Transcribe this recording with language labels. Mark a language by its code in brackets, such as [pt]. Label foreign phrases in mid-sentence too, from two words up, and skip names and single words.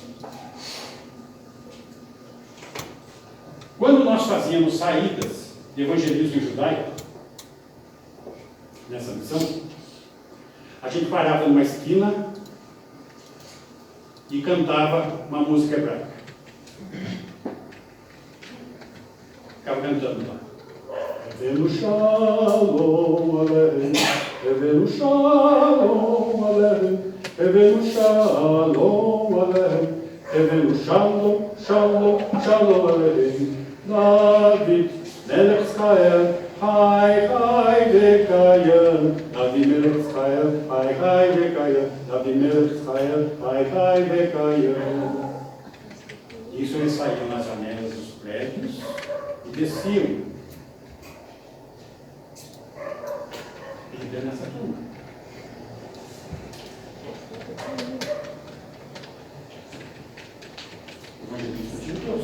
[pt] Quando nós fazíamos saídas de evangelismo judaico, nessa missão, a gente parava numa esquina e cantava uma música hebraica. Ficava cantando lá. [he] הבאנו שלום עליכם, הבאנו שלום עליכם, הבאנו שלום עליכם, הבאנו שלום, שלום, שלום עליכם. דוד, מלך ישראל, חי, חי, וקיים, דוד מלך ישראל, חי, חי, וקיים, דוד מלך ישראל, חי, חי, וקיים. [pt] Isso eles saíam nas janelas dos prédios e desciam. Nessa turma. De Deus.